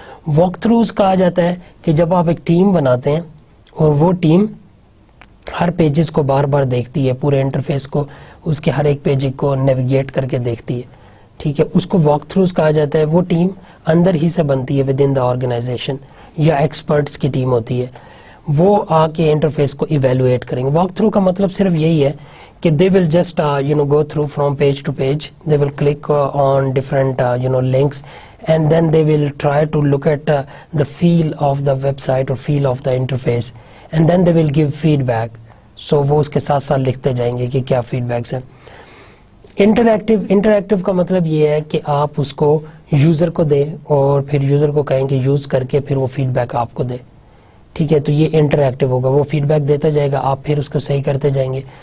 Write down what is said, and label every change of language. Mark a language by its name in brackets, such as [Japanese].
[Urdu] Walk throws کہا جاتا ہے کہ جب آپ ایک ٹیم بناتے ہیں اور وہ ٹیم ہر پیجز کو بار بار دیکھتی ہے, پورے انٹرفیس کو, اس کے ہر ایک پیج کو نیویگیٹ کر کے دیکھتی ہے, ٹھیک ہے, اس کو واک تھروز کہا جاتا ہے. وہ ٹیم اندر ہی سے بنتی ہے [English] within the organization, [Urdu] یا ایکسپرٹس کی ٹیم ہوتی ہے, وہ آ کے انٹرفیس کو ایویلویٹ کریں گے. واک تھرو کا مطلب صرف یہی ہے کہ [English] they will just go through from page to page, they will click on different links, and then they will try to look at the feel of the website or feel of the interface, and then they will give feedback. [Urdu] So وہ اس کے ساتھ ساتھ لکھتے جائیں گے کہ کیا feed backs ہیں. انٹریکٹیو کا مطلب یہ ہے کہ آپ اس کو یوزر کو دیں اور پھر یوزر کو کہیں کہ یوز کر کے پھر وہ فیڈ بیک آپ کو دے, ٹھیک ہے. تو یہ انٹریکٹیو ہوگا, وہ فیڈ بیک دیتا جائے گا, آپ پھر اس کو صحیح کرتے جائیں گے.